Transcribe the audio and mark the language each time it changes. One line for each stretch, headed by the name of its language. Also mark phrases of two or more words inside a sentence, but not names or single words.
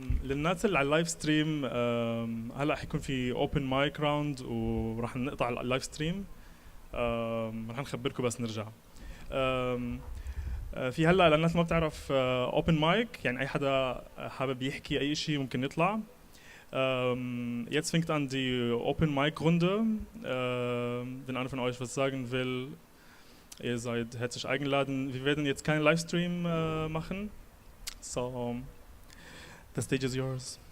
Arabic: للناس اللي على
English: the live stream
Arabic: هلا حيكون في
English: open mic round
Arabic: وراح نقطع
English: the live stream.
Arabic: رح نخبركم بس نرجع. في هلا للناس ما بتعرف
English: open mic
Arabic: يعني اي حدا حابب يحكي اي شيء ممكن يطلع.
German: Jetzt fängt an die
English: Open Mic
German: Runde. Wenn einer von euch was sagen will, ihr seid herzlich eingeladen. Wir werden jetzt keinen Livestream machen.
English: So, the stage is yours.